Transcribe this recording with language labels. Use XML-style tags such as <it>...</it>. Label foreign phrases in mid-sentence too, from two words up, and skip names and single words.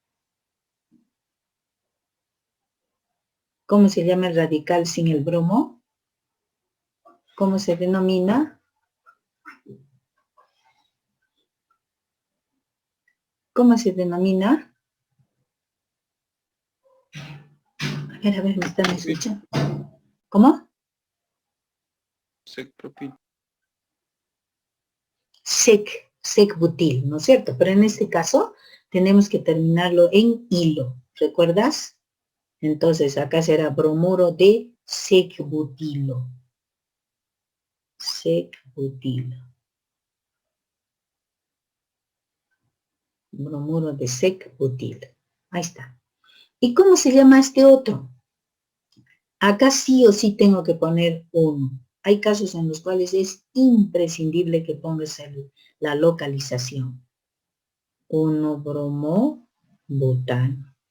<es>¿Cómo se llama el radical sin el bromo? ¿Cómo se denomina? ¿Cómo se denomina? A ver, ¿me están escuchando? ¿Cómo? Sec-propil. Sec-butil, ¿no es cierto? Pero en este caso tenemos que terminarlo en hilo, ¿recuerdas? Entonces acá será bromuro de sec-butilo. Sec-butilo. Bromuro de sec-butilo. Ahí está. ¿Y cómo se llama este otro? Acá sí o sí tengo que poner uno. Hay casos en los cuales es imprescindible que pongas la localización. 1-bromo-butano.</es>